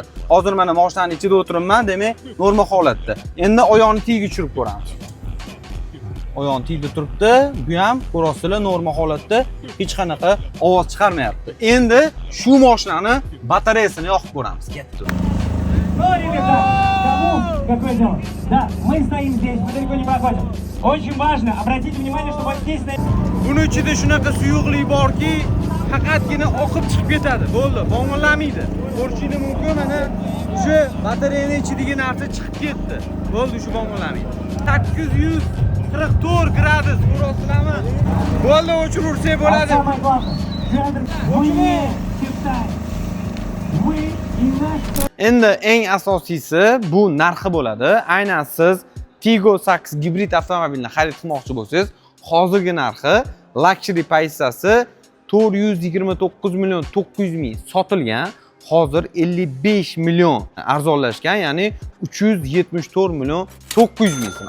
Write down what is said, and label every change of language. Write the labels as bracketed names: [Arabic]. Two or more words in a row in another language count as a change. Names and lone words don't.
[Uzbek] Hozir mana mashinaning ichida o'tiribman, demak, norma holatda. Endi oyoqni tagiga tushirib ko'ramiz. Oyoqni tagida turibdi. Bu ham ko'rasizlar, norma holatda, hech qanaqa ovoz chiqarmayapti. Endi shu mashinani batareyasini yoqib ko'ramiz. Ketdi. [Russian] Какое дело? Да, мы стоим здесь, мы далеко не проходим. Очень важно, обратите внимание, что вот здесь... [Uzbek] Buni ichida shunaqa suyuqlik borki, faqatgina oqib chiqib ketadi. Bo'ldi, bo'ng'illamaydi. Ko'rishingiz mumkin, mana shu batareyaning ichidagi narsa chiqib ketdi. Bo'ldi, shu bo'ng'illamaydi. 844 gradus, ko'rasizlarmi? Bo'ldi, o'chirursak bo'ladi. [Russian] Самое главное, Федор, вы не Китай. Вы и наш... [Uzbek] Endi eng asosiysi bu narxi bo'ladi. Aynan siz Figo 8 gibrid avtomobilni xarid qilmoqchi bo'lsangiz, hozirgi narxi luxury pozitsiyasi 429 million 900 ming sotilgan. Hozir 55 million arzonlashgan, ya'ni 374 million 900 ming so'm.